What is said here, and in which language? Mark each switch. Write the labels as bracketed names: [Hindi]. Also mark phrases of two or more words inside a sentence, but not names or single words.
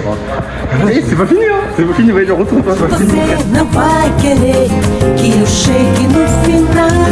[French] C'est pas fini, hein. C'est pas fini, vai, je retourne. [Portuguese] Você não vai querer que eu chegue no final.